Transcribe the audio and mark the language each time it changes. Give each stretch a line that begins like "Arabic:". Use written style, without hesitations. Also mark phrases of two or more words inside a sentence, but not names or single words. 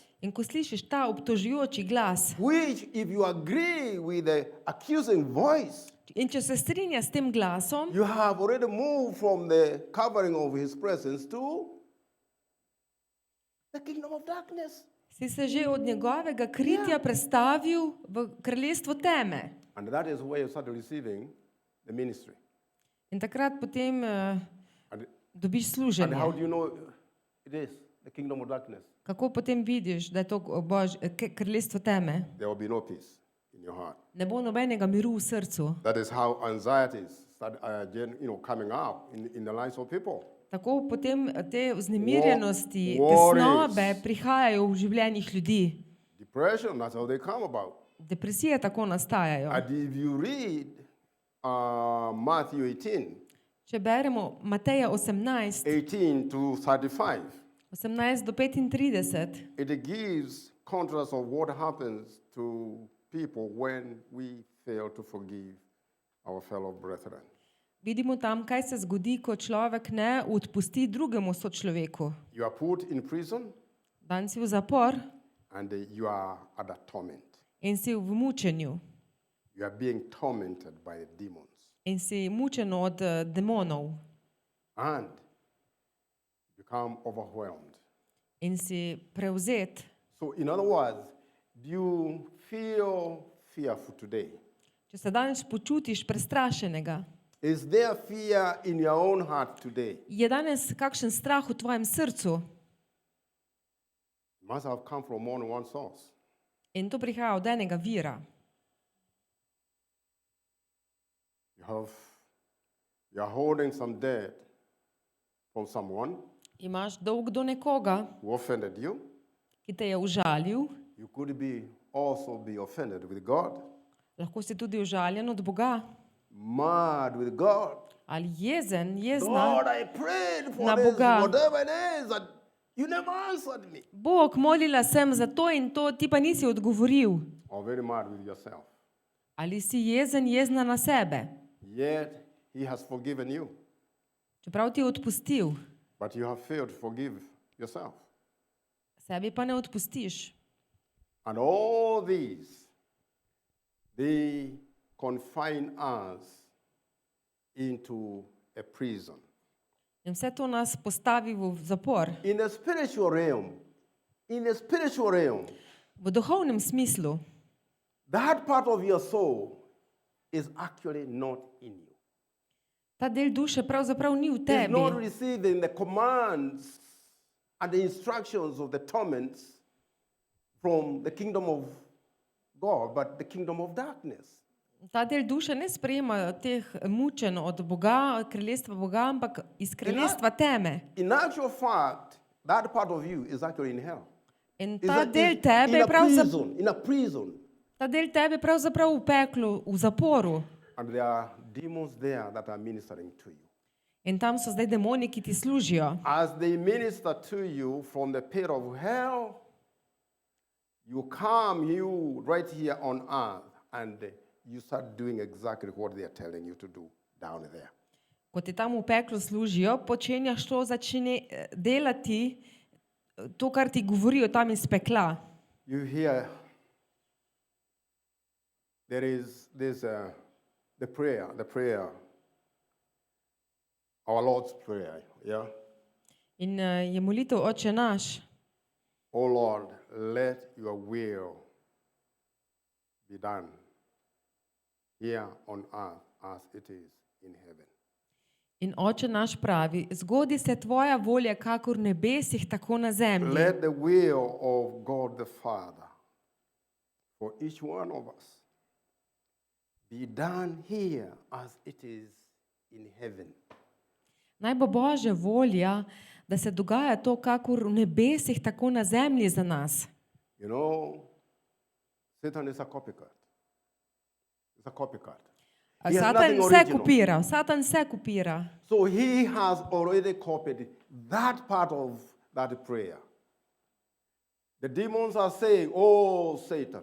Slovenian: in ko slišiš ta obtožujoči glas
English: which, if you agree with the accusing voice,
Slovenian: in če se strinja s tem glasom,
English: you have already moved from the covering of His presence to the kingdom of darkness.
Slovenian: si se že od njegovega kritja prestavil v kraljestvo teme.
English: And that is where you start receiving the ministry.
Slovenian: In takrat potem
English: And,
Slovenian: dobiš
English: and
Slovenian: služenje.
English: how do you know it is the kingdom of darkness?
Slovenian: Kako potem vidiš, da je to kraljestvo teme?
English: There will be no peace in your heart.
Slovenian: Ne bo nobenega miru v srcu.
English: That is how anxieties start, coming out in the lives of people.
Slovenian: Tako potem te vznemirjenosti,
English: Worries.
Slovenian: tesnobe prihajajo v življenjih ljudi.
English: Depression, that's how they come about.
Slovenian: Depresije tako nastajajo.
English: And if you read Matthew 18,
Slovenian: Če beremo Mateja 18,
English: 18 to 35,
Slovenian: 18 do 35,
English: it gives contrast of what happens to people when we fail to forgive our fellow brethren.
Slovenian: vidimo tam, kaj se zgodi, ko človek ne odpusti drugemu sočloveku.
English: You are put in prison
Slovenian: Dan si v zapor
English: and you are at a torment.
Slovenian: in si v mučenju
English: You are being tormented by demons.
Slovenian: in si mučen od demonov
English: And become overwhelmed.
Slovenian: in si prevzet.
English: So, in other words, do you feel fearful today?
Slovenian: Če se danes počutiš prestrašenega,
English: Is there fear in your own heart today?
Slovenian: je danes kakšen strah v tvojem srcu
English: It must have come from more than one source.
Slovenian: in to prihaja od enega vira.
English: You are holding some debt from someone
Slovenian: Imaš dolg do nekoga,
English: who offended you.
Slovenian: ki te je užalil,
English: You could also be offended with God,
Slovenian: lahko si tudi užaljen od Boga
English: mad with God.
Slovenian: ali jezna.
English: Lord, I prayed for
Slovenian: Na
English: this,
Slovenian: Boga.
English: whatever it is, and you never answered me.
Slovenian: Bog, molila sem za to in to, ti pa nisi odgovoril.
English: Or very mad with yourself.
Slovenian: Ali si jezna na sebe,
English: Yet He has forgiven you,
Slovenian: čeprav ti je odpustil,
English: but you have failed to forgive yourself.
Slovenian: sebi pa ne odpustiš.
English: And all these they confine us into a prison.
Slovenian: In vse to nas postavi v zapor.
English: In the spiritual realm,
Slovenian: V duhovnem smislu,
English: that part of your soul is actually not in you.
Slovenian: ta del duše pravzaprav ni v
English: It's
Slovenian: tebi.
English: not receiving the commands and the instructions of the torments from the kingdom of God, but the kingdom of darkness.
Slovenian: Ta del duše ne sprejema teh mučenj od Boga, kraljestva Boga, ampak iz kraljestva teme.
English: In actual fact, that part of you is actually in hell.
Slovenian: In
English: Is
Slovenian: ta
English: that-
Slovenian: del
English: is
Slovenian: tebe je
English: in a prison.
Slovenian: ta del tebe pravzaprav v peklu, v zaporu.
English: And there are demons there that are ministering to you.
Slovenian: In tam so zdaj demoni, ki ti služijo.
English: As they minister to you from the pit of hell, you come you right here on earth and you start doing exactly what they are telling you to do down there.
Slovenian: Ko ti tam v peklu služijo, počenjaš to, začne delati to, kar ti govorijo tam iz pekla.
English: You hear there's the prayer, our Lord's prayer, yeah?
Slovenian: In je molitev Oče naš.
English: Oh Lord, let your will be done here on earth as it is in heaven.
Slovenian: In Oče naš pravi, zgodi se tvoja volja, kakor v nebesih, tako na zemlji.
English: Let the will of God the Father for each one of us be done here as it is in heaven.
Slovenian: Naj bo Božja volja, da se dogaja to, kakor v nebesih, tako na zemlji za nas.
English: You know, Satan is a copycat. It's a copycat.
Slovenian: A
English: He has
Slovenian: Satan
English: nothing
Slovenian: vse
English: original.
Slovenian: kopira, Satan vse kopira.
English: So he has already copied that part of that prayer. The demons are saying, oh, Satan,